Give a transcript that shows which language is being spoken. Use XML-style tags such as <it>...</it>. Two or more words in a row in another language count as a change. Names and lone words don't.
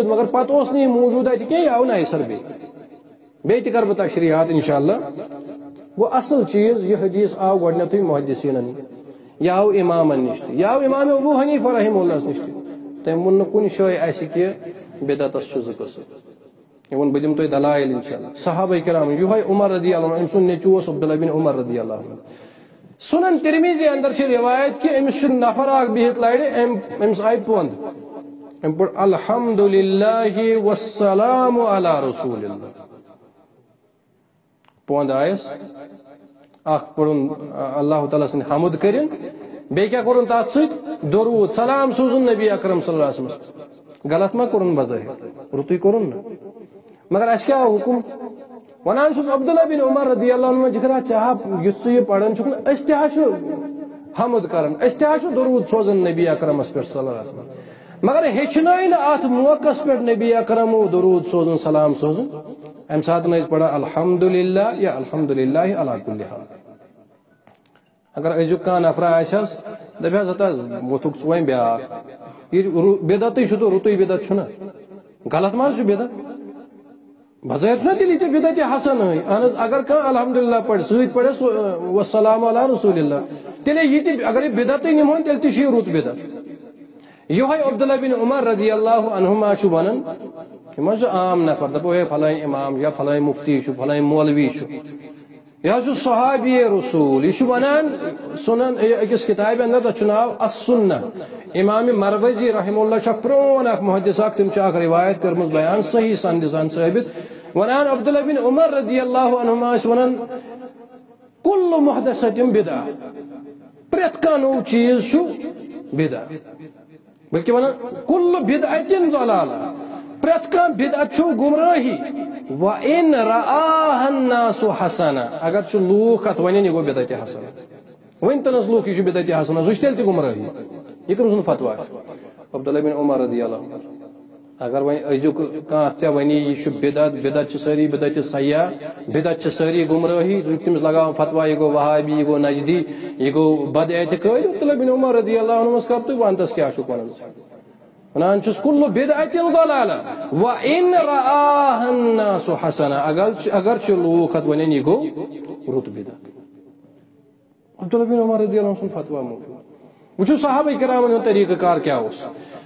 <ks>مگر پتہٕ اوس نہٕ یہِ موٗجوٗد اتہِ کینٛہہ یہِ آو نَیہِ سر بیٚیہِ تہِ کرٕ بہٕ تشریحات انشاء اللہ گوٚو اصل چیٖز یہِ حدیث آو گۄڈٕنیتھٕے محدثیٖنن یہِ آو امامن نِش تہِ یہِ آو امام ابو حنیفہ رحمہ اللہس نِش تہِ تٔمۍ ووٚن نہٕ کُنہِ جایہِ اسہِ کہِ بدعتس چھُ 2 قٕسم یہِ ووٚن بہٕ دِمہٕ تۄہہِ دلایل انشاء اللہ صحابہ کرام یِہوے عمر</ks> <ar>رضی اللہ عنہ</ar> <ks>أمۍ سُنٛد نیٚچوٗ اوس عبداللہ بن عمر</ks> <ar>رضی اللہ عنہ</ar> <ks>سنن ترمیزی اندر چھِ روایت کہ أمِس چھُ نفر اکھ بِہِتھ لرِ أمِس آیہِ پوٚنٛد أمۍ پوٚر</ks> <ar>الحمدُللہ والسلام علی رسول اللہ</ar> <ks>پوٚنٛد آیس اکھ پوٚرُن اللہ تعالیٰ سٕنٛدِ حمد کٔرِنۍ بیٚیہِ کیٛاہ کوٚرُن تتھ سۭتۍ درود سلام سوٗزُن نبی اکرم</ks> <ar>صلی اللہ علیہ وسلم</ar> <ks>غلط ما کوٚرُن بظٲہر رُتُے کوٚرُن نہٕ مگر اسہِ کیٛاہ آو حُکم ونان چھُس عبداللہ بن عمر</ks> <ar>رضی اللہ عنہ</ar> <ks>جِگرا ژےٚ یُتھ ژٕ یہِ پران چھُکھ نہٕ أسۍ تہِ حظ چھُ حمد کران أسۍ تہِ حظ چھُ درود سوزان نبی اکرمس پٮ۪ٹھ</ks> <ar>صلی اللہ علیہ وسلم</ar> <ks>مگر ہیٚچھنٲے نہٕ اتھ موقعس پٮ۪ٹھ نبی اکرمو درود سوزُن سلام سوزُن امہِ ساتہٕ ٲسۍ پران الحمدُللہ یا</ks> <ar>الحمدُللہ علی کُلہِ حال</ar> <ks>اگر أزیُک کانٛہہ نفرا آسٮ۪س دپہِ حظ ہتا ووٚتھُکھ ژٕ وۄنۍ بیٛاکھ یہِ بدعتٕے چھُ تہٕ رُتُے بدعت چھُنہ غلط ما چھُ بدعت بظٲہر چھُنہ تیٚلہِ یہِ تہِ بدعتِ حسن اہن حظ اگر کانٛہہ الحمدُللہ پرِ سۭتۍ پرٮ۪س</ks> <ar>والسلام علی رسول اللہ</ar> <ks>تیٚلے یہِ تہِ اگر یہِ بدعتٕے نِمہون تیٚلہِ تہِ چھُ یہِ رُت بدعت یِہوے عبداللہ بن عمر</ks> <ar>رضی اللہ عنہما</ar> <ks>چھُ ونان یِم حظ چھُ عام نفر دپو ہے فلٲنۍ امام یا فلٲنۍ مفتی چھُ فلٲنۍ مولوی چھُ یہِ حظ چھُ صحابی رسول یہِ چھُ ونان سنن أکِس کِتابہِ اندر تتھ چھُ ناو السنہ امام مروزی</ks> <ar>رحمہ اللہ</ar> <ks>چھُ اکھ پرون اکھ محدث اکھ تٔمۍ چھُ اکھ روایت کٔرمٕژ بیان صحیح سندِ سان ثٲبت ونان عبداللہ بن عمر</ks> <ar>رضی اللہ عنہما</ar> <ks>ٲسۍ ونان</ks> <ar>کل محدثۃ بدعہ</ar> <ks>پریت کانٛہہ نوٚو چیز چھُ بدعہ بلکہ ونان</ks> <ar>کل بدعۃ ضلالہ</ar> <ks>پریت کانٛہہ بدعت چھُ گمراہی</ks> <ar>وَإِنْ رَآهَا النَّاسُ حَسَنًا</ar> <ks>اگر چھُ لوٗکھ اتھ ونن یہ گوٚو بدعت حسنہ ون تنس لوٗکھ یہ چھُ بدعت حسنہ سُہ چھُ تیٚلہِ تہِ گمراہی یہ کٔمۍ سُنٛد فتوا چھُ عبداللہ بن عمر</ks> <ar>رضی اللہ عنہ</ar> <ks>اگر وۄنۍ أزیُک کانٛہہ تہِ ونی یہ چھُ بدعت بدعت چھِ سٲری بدعت سیاح بدعت چھِ سٲری گمراہی ژٕ چھُکھ تٔمِس لگاوان فتوا یہ گوٚو وہابی یہ گوٚو نجدی یہ گوٚو بد اعتقٲدی عبداللہ بن عمر</ks> <ar>رضی اللہ عنہس</ar> <ks>کر تُہۍ ونتس کیٛاہ چھُکھ ونان ونان چھُس</ks> <ar>کُلُّ بدعۃ ضلالہ وَإِنْ رَآهَا النَّاسُ حَسَنًا</ar> <ks>اگر چھِ لوٗکھ اتھ ونن یہ گوٚو رُت بدعت عبداللہ بن عمر</ks> <ar>رضی اللہ عنہ</ar> <ks>سُنٛد فتوا موجود وٕچھو صحابہ کرامن ہُنٛد طریقہ کار کیٛاہ اوس</ks>